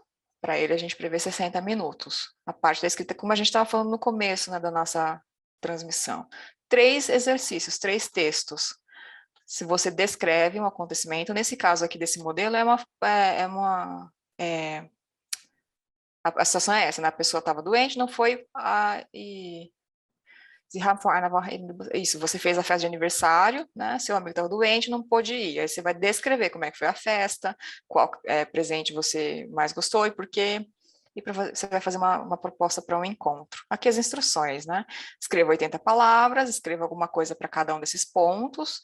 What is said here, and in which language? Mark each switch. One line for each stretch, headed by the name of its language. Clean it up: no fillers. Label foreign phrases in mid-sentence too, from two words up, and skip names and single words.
Portuguese: Para ele a gente prevê 60 minutos. A parte da escrita, como a gente estava falando no começo, né, da nossa transmissão. 3 exercícios, 3 textos. Se você descreve um acontecimento, nesse caso aqui desse modelo, a situação é essa, né? A pessoa estava doente, não foi e
German: Sie haben vor einer Woche...
Portuguese: Isso, você fez a festa de aniversário, né? Seu amigo estava doente, não pôde ir. Aí você vai descrever como é que foi a festa, qual presente você mais gostou e por quê. E você vai fazer uma proposta para um encontro. Aqui as instruções, né? Escreva 80 palavras, escreva alguma coisa para cada um desses pontos.